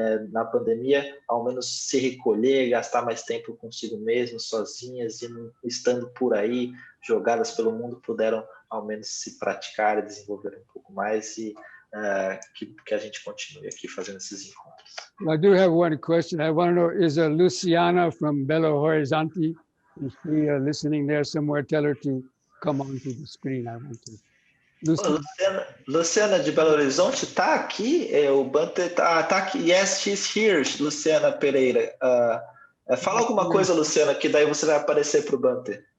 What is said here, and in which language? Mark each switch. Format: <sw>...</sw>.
<pt>na pandemia, ao menos se recolher, gastar mais tempo consigo mesmo, sozinhas, e não estando por aí, jogadas pelo mundo, puderam ao menos se praticar e desenvolver um pouco mais, e que a gente continue aqui fazendo esses encontros.</pt> <en>I do have one question. I want to know, is Luciana from Belo Horizonte? Is she listening there somewhere? Tell her to come onto the screen. I want to.</en> <pt>Luciana de Belo Horizonte está aqui? O Bante tá aqui.</pt> <en>Yes, she's here,</en> <pt>Luciana Pereira. Fala alguma coisa, Luciana, que daí você vai aparecer para o Bante.</pt>